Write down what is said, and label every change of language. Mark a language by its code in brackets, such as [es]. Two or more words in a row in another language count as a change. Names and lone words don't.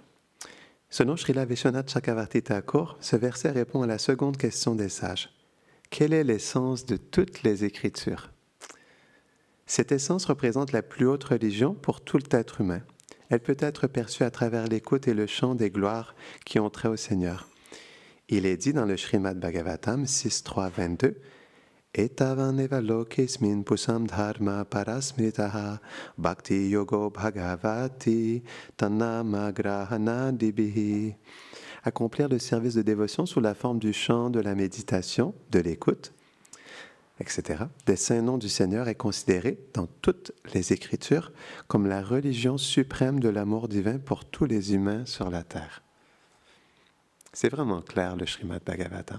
[fr] Selon Srila Vishwanath Chakravarti Thakur, ce verset répond à la seconde question des sages. Quelle est l'essence de toutes les Écritures? Cette essence représente la plus haute religion pour tout être humain. Elle peut être perçue à travers l'écoute et le chant des gloires qui ont trait au Seigneur. Il est dit dans le Srimad Bhagavatam 6.3.22 [sa] Etavaneva lokesmin pusam dharma parasmritaha bhakti yogo bhagavati tanama grahanadibihi. [fr] Accomplir le service de dévotion sous la forme du chant, de la méditation, de l'écoute, etc. des saints noms du Seigneur est considéré dans toutes les Écritures comme la religion suprême de l'amour divin pour tous les humains sur la terre. C'est vraiment clair le Srimad Bhagavatam.